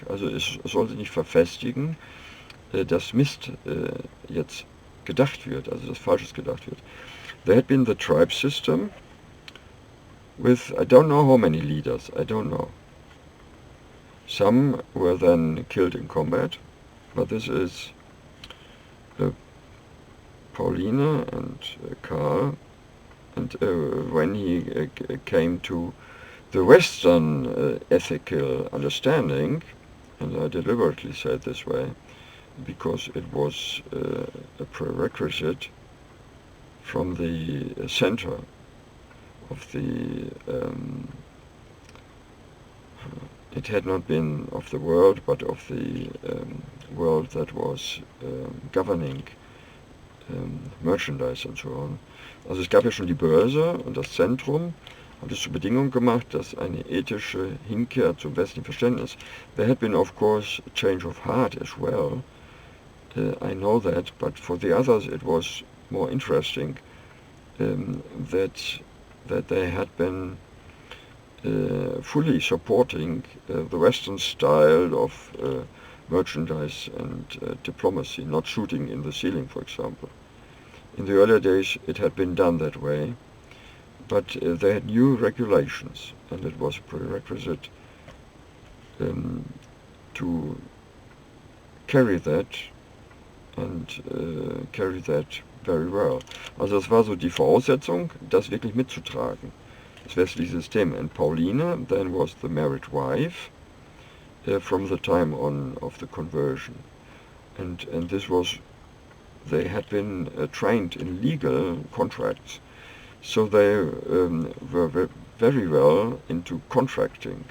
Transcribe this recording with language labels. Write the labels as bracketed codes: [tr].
[de] Also es sollte nicht verfestigen, dass Mist jetzt gedacht wird, also dass Falsches gedacht wird. [en] There had been the tribe system with, I don't know how many leaders, I don't know. Some were then killed in combat, but this is Pauline and Karl, and when he came to the Western ethical understanding, and I deliberately say it this way, because it was a prerequisite from the center of the, it had not been of the world, but of the world that was governing merchandise and so on. [de] Also es gab ja schon die Börse und das Zentrum hat es zur Bedingung gemacht, dass eine ethische Hinkehr zum westlichen Verständnis. [en] There had been of course a change of heart as well, I know that, but for the others it was more interesting that they had been fully supporting the Western style of merchandise and diplomacy, not shooting in the ceiling, for example. In the earlier days it had been done that way, but they had new regulations, and it was a prerequisite to carry that, and carry that very well. [de] Also das war so die Voraussetzung, das wirklich mitzutragen, das westliche System. [en] And Pauline then was the married wife from the time on of the conversion. And this was, they had been trained in legal contracts, so they were very well into contracting.